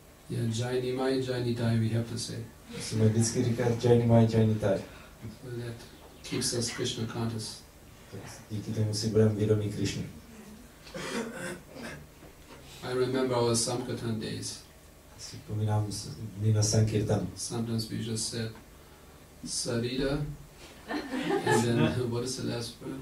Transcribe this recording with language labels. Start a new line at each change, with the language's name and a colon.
English: Yeah, Jai Nimai, Jai Nitai, we have to say.
Czech: Musíme vždycky říkat Jai Nimai, Jai Nitai.
English: So that keeps us Krishna conscious.
Czech: Díky tomu si budeme vědomí Krišny.
English: I remember our Sankirtan days.
Czech: Si vzpomínám dny na Sankirtanu.
English: Sometimes we just said Sarita, and then what is the last word?